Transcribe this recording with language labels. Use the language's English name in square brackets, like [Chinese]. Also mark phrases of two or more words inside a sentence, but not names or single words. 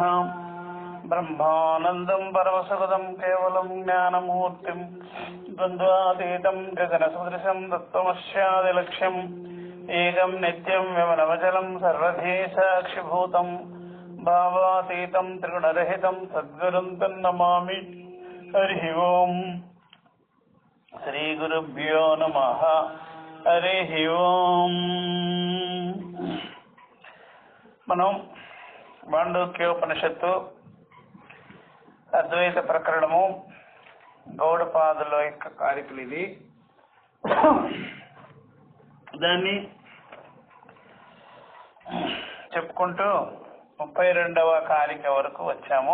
[Sanskrit] ब्रह्मानन्दं परमसुखदं केवलं ज्ञानमूर्तिं द्वन्द्वातीतं गगनसदृशं तत्त्वमस्यादिलक्ष्यम् एकं नित्यं व्यवनवचलं सर्वधी साक्षिभूतं भावातीतं त्रिगुणरहितं सद्गुरुं तन्नमामि। हरिः ओम्। श्रीगुरुभ्यो नमः। हरिः ओम्। [Telugu] మనం మాండూక్యోపనిషత్తు అద్వైత ప్రకరణము గౌడపాదుల యొక్క కారికలు ఇది. దాన్ని చెప్పుకుంటూ 32వ కారిక వరకు వచ్చాము.